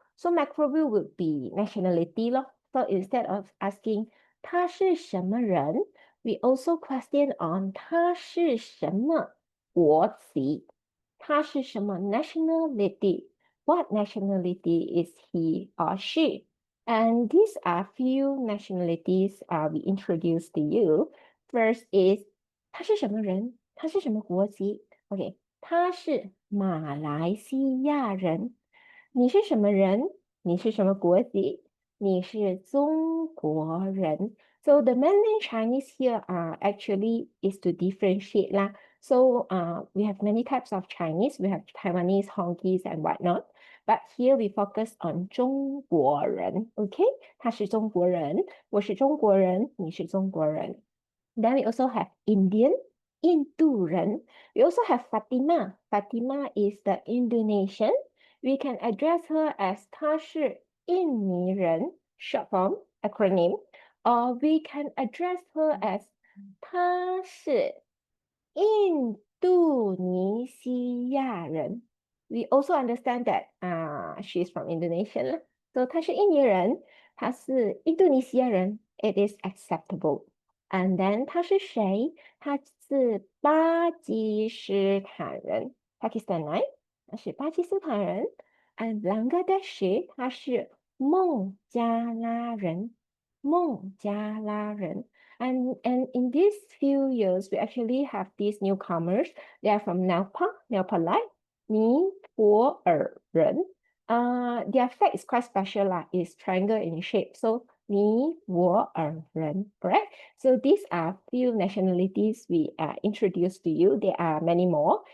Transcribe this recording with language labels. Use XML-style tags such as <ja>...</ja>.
<en>So macro view would be nationality lor. So instead of asking</en> <zh>他是什么人,</zh> <en>we also question on</en> <zh>他是什么国籍,</zh> <en>他是什么 nationality, what nationality is he or she. And these are few nationalities we introduced to you.</en> <zh>First is 他是什么人?他是什么国籍? Okay, 他是马来西亚人. 你是什么人?你是什么国籍?你是中国人.</zh> <en>So the mainland Chinese here actually is to differentiate lah. So we have many types of Chinese. We have Taiwanese, Hongkies, and whatnot. But here we focus on 中国人.</en> <zh>Okay, 他是中国人, 我是中国人, 你是中国人.</zh> <en>Then we also have Indian, 印度人. We also have Fatima. Fatima is the Indonesian. We can address her as</en> <zh>她是印尼人,</zh> <en>short form, acronym. Or we can address her as</en> <zh>她是印度尼西亚人.</zh> <en>We also understand that she's from Indonesia. So</en> <zh>她是印尼人, 她是印度尼西亚人,</zh> <en>it is acceptable. And then</en> <zh>他是谁？他是巴基斯坦人 ，</zh> <en>Pakistan right？</en> <zh>他是巴基斯坦人。 And Bangladesh 他是孟加拉人，孟加拉人。</zh> <en>And in these few years, we actually have these newcomers. They are from Nepal, 尼泊尔人。 Their flag is quite special lah. It's triangle in shape. So 尼泊尔人, correct? So these are few nationalities we introduced to you. There are many more.</en>